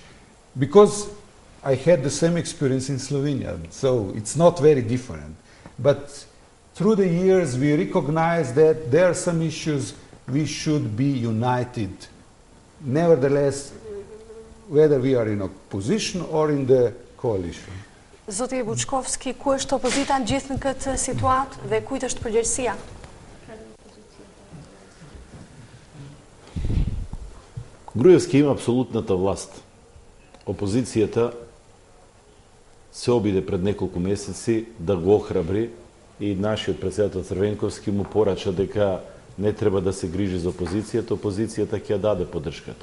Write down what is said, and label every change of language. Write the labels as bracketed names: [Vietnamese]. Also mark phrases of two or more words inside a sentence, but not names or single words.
[English] Because I had the same experience in Slovenia, so it's not very different. But through the years, we recognize that there are some issues we should be united. Nevertheless, whether we are in opposition or in the coalition. [Albanian] Zoti Bučkovski, ku është opozita në gjithë në këtë situatë dhe kujt është përgjegjësia? [Macedonian] Груевски има апсолутната власт. Опозицијата се обиде пред неколку месеци да го охрабри и нашиот претседател Црвенковски му порача дека не треба да се грижи за опозицијата ќе ја даде поддршката.